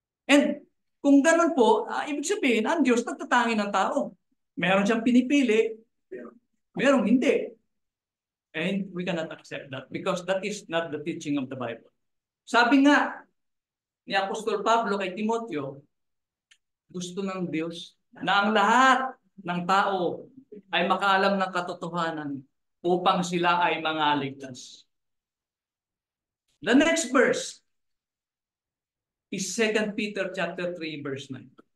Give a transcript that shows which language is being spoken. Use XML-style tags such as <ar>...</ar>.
<tl>And kung ganun po, ibig sabihin, ang Diyos nagtatangi ng tao. Meron siyang pinipili, meron hindi.</tl> <en>And we cannot accept that because that is not the teaching of the Bible.</en> <tl>Sabi nga ni Apostol Pablo kay Timoteo, gusto ng Diyos na ang lahat ng tao ay makaalam ng katotohanan upang sila ay mangaligtas.</tl> <en>The next verse is 2 Peter chapter 3 verse 9.</en>